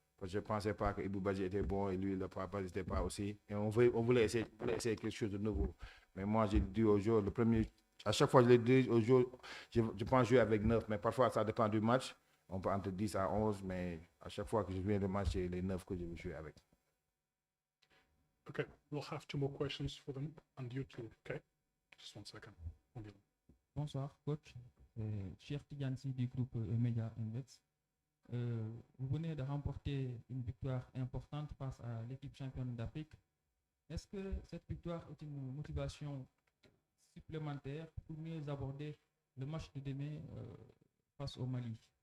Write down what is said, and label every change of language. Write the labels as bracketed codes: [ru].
[fr] Parce que je ne pensais pas que Ibou Badji était bon et lui, le papa n'était pas aussi. Et on voulait essayer quelque chose de nouveau. Mais moi, j'ai dit aux joueurs, à chaque fois, je l'ai dit aux joueurs, je pense jouer avec 9. Mais parfois, ça dépend du match. On peut entre 10 à 11, mais à chaque fois que je viens de match, c'est les 9 que je veux jouer avec. [en] Okay, we'll have 2 more questions for them and you too, okay? Just 1 second. [fr] Bonsoir, coach. Cher Tidiane du groupe Media Invest. Vous venez de remporter une victoire importante face à l'équipe championne d'Afrique. Est-ce que cette victoire est une motivation supplémentaire pour mieux aborder le match de demain face au Mali?